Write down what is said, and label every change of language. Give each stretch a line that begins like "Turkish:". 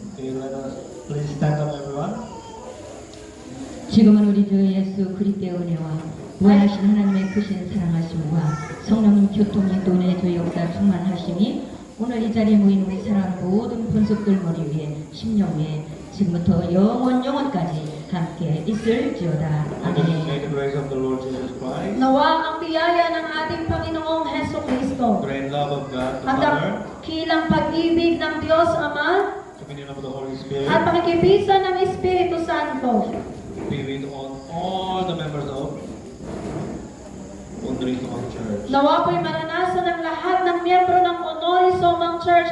English: Okay, let us please stand up, everyone.
Korean: 지금은 우리 주 예수 그리스도의 은혜와 무한하신 하나님의 크신 사랑하심과 성령님 교통 인도의 주 역사 충만하심이 오늘 이 자리에 모인 우리 사랑하는 모든 본속들 머리 위에 심령 위에 지금부터 영원까지 함께 있을지어다.
English: May
Korean: 아멘.
English: the grace of the Lord Jesus Christ,
Filipino: Nawa ang biyaya ng ating Panginoong Heso Kristo
English: the great love of God the
Filipino: at
English: Father,
Filipino: ang kilang pag-ibig ng Diyos Ama
English: communion of the Holy Spirit,
Filipino: at pakikipisan ng Espiritu Santo
English: be with all the members of Honoris Sumang Church
Filipino: nawa po'y maranasan ng lahat ng miyembro ng Honoris Sumang Church